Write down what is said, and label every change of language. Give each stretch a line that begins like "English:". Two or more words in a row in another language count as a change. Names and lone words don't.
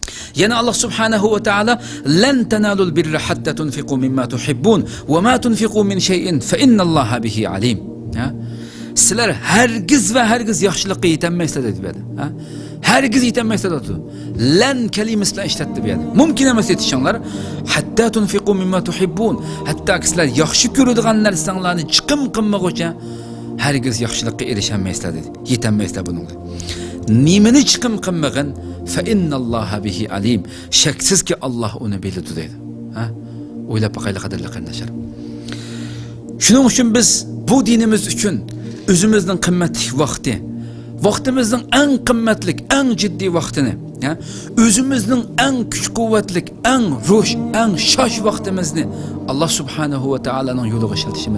Arabic: Yana الله سبحانه وتعالى لن تنالوا البر حتى تنفقوا مما تحبون وما تنفقوا من شيء فإن الله به عليم.
Uzbek: Sizlar hargiz va hargiz yaxshilikka yetanmaysizlar dedi. Hargiz yetanmaysizlar dedi. Lan kalimasini ishlatdi bu yerda. Mumkin emas yetishinglar.
Arabic: حتى تنفقوا مما تحبون.
Uzbek: Hatta sizlar yaxshi ko'radigan narsalarni chiqim qilmaguncha hargiz yaxshilikka erishamaysizlar dedi. Yetanmaysizlar bunga. Nimani chiqim qilmagan
Arabic: فإن الله به عليم.
Uzbek: Shaksizki Alloh uni biladi dedi. O'ylab boqaylik qadrli qarindoshlar. Shuning uchun biz bu dinimiz uchun o'zimizning qimmatli vaqtimizning eng qimmatli, eng jiddiy vaqtini, o'zimizning eng kuch-quvvatli, eng rush, eng shosh vaqtimizni Alloh subhanahu va taolaning yo'liga ishlatishimiz.